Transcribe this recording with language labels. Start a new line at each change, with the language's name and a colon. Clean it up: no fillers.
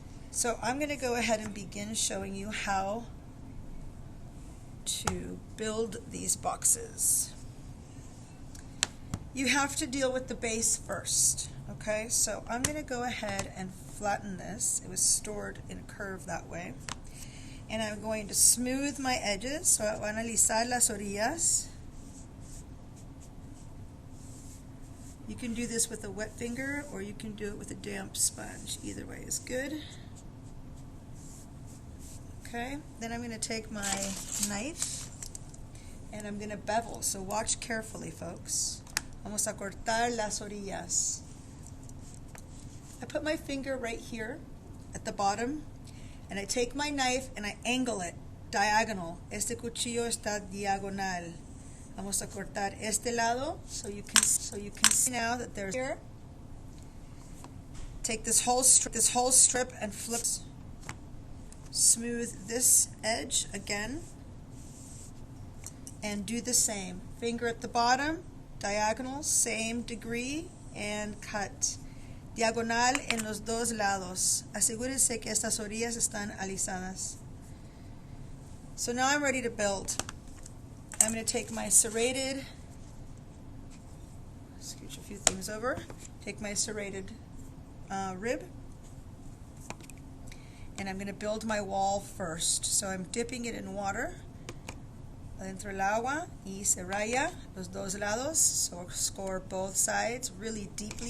English: So I'm going to go ahead and begin showing you how to build these boxes. You have to deal with the base first, okay? So I'm going to go ahead and flatten this. It was stored in a curve that way. And I'm going to smooth my edges.
Spanish: So voy a alisar las orillas.
English: You can do this with a wet finger or you can do it with a damp sponge. Either way is good. Okay, then I'm going to take my knife and I'm going to bevel. So watch carefully, folks.
Spanish: Vamos a cortar las orillas.
English: I put my finger right here at the bottom and I take my knife and I angle it diagonal.
Spanish: Este cuchillo está diagonal. Vamos a cortar este lado so you can see now that there's here.
English: Take this whole strip and flip. Smooth this edge again and do the same. Finger at the bottom, diagonal, same degree, and cut.
Spanish: Diagonal en los dos lados. Asegúrese que estas orillas están alisadas.
English: So now I'm ready to build. I'm going to take my serrated, scooch a few things over, take my serrated rib, and I'm going to build my wall first. So I'm dipping it in water. Adentro el agua y se raya los dos lados, so score both sides really deeply.